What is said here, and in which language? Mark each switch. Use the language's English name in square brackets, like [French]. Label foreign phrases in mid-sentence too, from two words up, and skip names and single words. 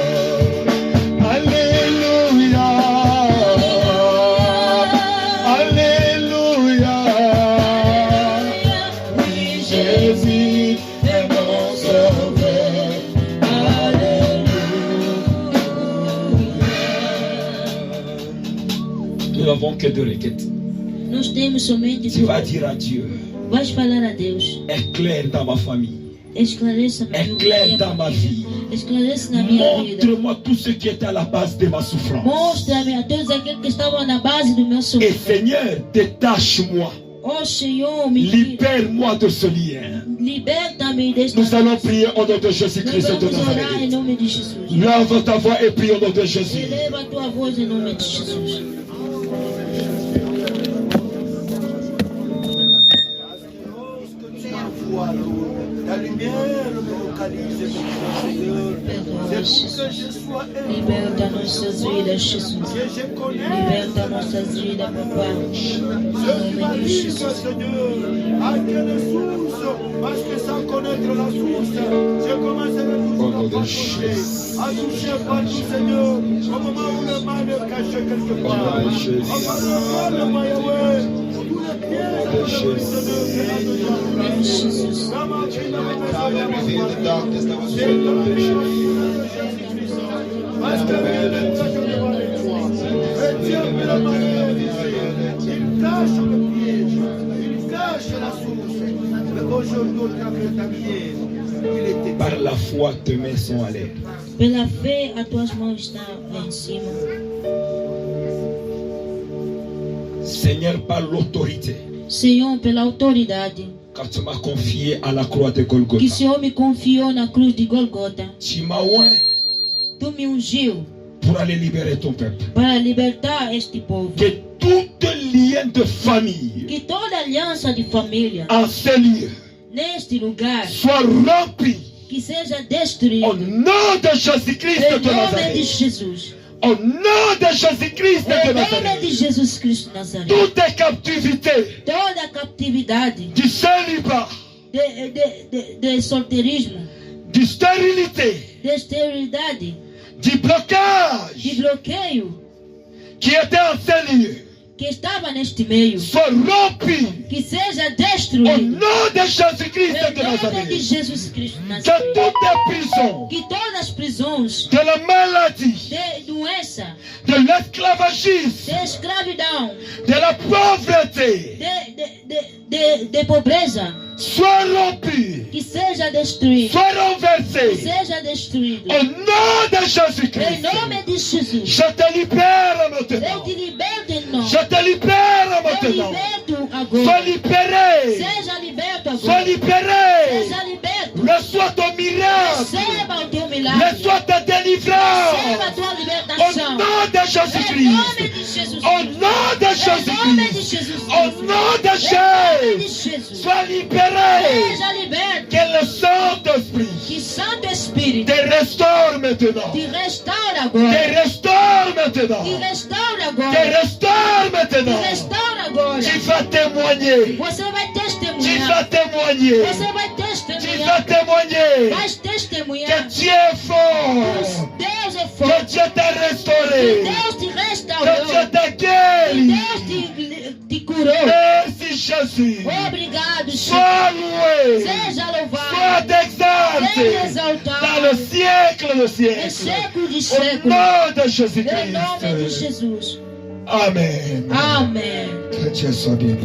[French] Alléluia. Alléluia. Oui, Jésus est mon sauveur. Nous n'avons que deux requêtes. [Portuguese] Nós temos somente [French] Tu vas dire à Dieu, [Portuguese] Vais falar a Deus. [French] éclaire dans ma famille, [Portuguese] Esclareça na [French] éclaire dans ma vie. [Portuguese] Esclareça na minha vida. [French] Montre-moi tout ce qui est à la base de ma souffrance. [Portuguese] Mostra-me a todos aqueles que estavam na base do meu [French] Et [Portuguese] sofrimento. [French] Seigneur, détache-moi, [Portuguese] Oh Senhor, me tira. [French] libère-moi de ce lien. [Portuguese] Liberta-me deste. [French] Nous allons prier au nom de [Portuguese] Nós [French] Jésus-Christ de [Portuguese] vamos orar em [French] Nazareth. [Portuguese] nome de Jesus. [French] Lève ta voix et prie au nom de Jésus. [Portuguese] Eleva a tua voz em nome de Jesus. [French] La lumière me localise, Seigneur. C'est pour que je sois élevé, [Portuguese] Liberta nossas vidas, Jesus. [French] que je connaisse. [Portuguese] Liberta nossas vidas, Papá. Em [French] Je [Portuguese] nome [French] sois [Portuguese] de [French] libre, [Portuguese] Jesus. [French] Seigneur. À quelle source? Parce que sans connaître la source, je commencerai toujours à toucher partout, Seigneur. Au moment où le mal est caché quelque part. Au moment où Yahweh, tous les pièges de prisonniers que la [Portuguese] Em Jesus. [French] dans ma vie, dans ma maison, dans ma [English] Reveal the [French] famille. [English] darkness that was [French] C'est [English] surrounding [French] dans [English] my [French] le nom de [English] mission. [French] Jésus-Christ. Parce que rien ne cache devant les toi. Et Dieu me l'a donné. Il cache le piège. Il cache la source. Mais aujourd'hui, au travers de ta lumière, il était. Par la foi, tes mains sont à l'air. [Portuguese] Pela fé, as tuas mãos estão lá em cima. [French] Seigneur, par l'autorité [Portuguese] Senhor, pela autoridade [French] quand tu m'as confié à la croix de [Portuguese] que [French] Golgotha, [Portuguese] o Senhor me confiou na cruz de Golgota, [French] tu m'as oint [Portuguese] tu me ungiu [French] pour aller libérer ton peuple. [Portuguese] para libertar este povo. [French] Que tout lien de famille [Portuguese] Que toda aliança de família [French] en ce lieu [Portuguese] neste lugar [French] soit rempli [Portuguese] que seja [French] au [Portuguese] destruído [French] nom de Jésus-Christ [Portuguese] em [French] de [Portuguese] nome de [French] Nazareth. [Portuguese] Jesus. [French] Au nom de Jésus-Christ de [Portuguese] Em nome de [French] Nazareth. [Portuguese] Jesus Cristo de Nazaré. [French] Toute captivité [Portuguese] Toda captividade [French] du célibat, [Portuguese] de solteirismo, [French] de stérilité, [Portuguese] de esterilidade, [French] du [Portuguese] de [French] blocage [Portuguese] bloqueio [French] qui était en ce lieu, [Portuguese] que estava neste meio, [French] soit rompu [Portuguese] que seja [French] au [Portuguese] destruído. [French] nom de Jésus-Christ [Portuguese] Em [French] de [Portuguese] nome de [French] Nazareth. [Portuguese] Jesus Cristo de [French] Que [Portuguese] Nazaré. [French] toutes les prisons [Portuguese] Que todas as prisões [French] de la maladie, [Portuguese] de doença, [French] de l'esclavagisme, [Portuguese] de escravidão, [French] de la pauvreté [Portuguese] de pobreza, [French] soient rompues, [Portuguese] que seja destruído. [French] soient [Portuguese] Que [French] renversées [Portuguese] seja destruído. [French] au nom de [Portuguese] Em [French] Jésus-Christ. [Portuguese] nome de Jesus. [French] Je te libère [Portuguese] Eu [French] maintenant. [Portuguese] te liberto em nome. [French] Je te libère [Portuguese] Eu [French] maintenant. [Portuguese] liberto [French] Sois [Portuguese] agora. [French] libéré. [Portuguese] Seja liberto [French] Sois [Portuguese] agora. [French] libéré. [Portuguese] Seja liberto. [French] Reçois ton miracle. [Portuguese] Receba o teu milagre. [French] Reçois ta [Portuguese] Receba a [French] délivrance. [Portuguese] tua [French] Au [Portuguese] libertação. [French] nom de [Portuguese] Em nome [French] Jésus-Christ. [Portuguese] de Jesus. [French] Au nom de [Portuguese] Em nome de [French] Jésus-Christ. [Portuguese] Jesus. [French] Au nom de [Portuguese] Em nome de [French] Jésus. [Portuguese] Jesus. [French] Sois libéré. [Portuguese] Seja liberto. [French] Que le Saint-Esprit [Portuguese] Que Santo Espírito [French] te restaure maintenant. [Portuguese] te restaure [French] Te [Portuguese] agora. [French] restaure maintenant. [Portuguese] Te restaure [French] Te [Portuguese] agora. [French] restaure [Portuguese] Te [French] maintenant. [Portuguese] restaure agora. [French] Tu vas témoigner. [Portuguese] Você vai [French] Tu [Portuguese] testemunhar. [French] vas témoigner. [Portuguese] Você vai [French] Tu vas [Portuguese] testemunhar. [French] témoigner. [Portuguese] Vai [French] Que [Portuguese] testemunhar. [French] Dieu est fort. [Portuguese] Deus é [French] Que [Portuguese] forte. [French] Dieu t'a restauré. [Portuguese] Deus te [French] Que [Portuguese] restaurou. [French] Dieu t'a guéri. [Portuguese] Deus te curou. [French] Merci Jésus. [Portuguese] Obrigado, Senhor. [French] Sois loué. [Portuguese] Seja [French] Sois [Portuguese] louvado. [French] exalté. [Portuguese] Seja [French] Dans [Portuguese] exaltado. [French] le siècle de [Portuguese] Em [French] siècle. [Portuguese] século de [French] Au [Portuguese] século. [French] nom de [Portuguese] Em nome de [French] Jésus-Christ. [Portuguese] Jesus. [French] Amen. [Portuguese] Amém. [French] Que Dieu soit béni.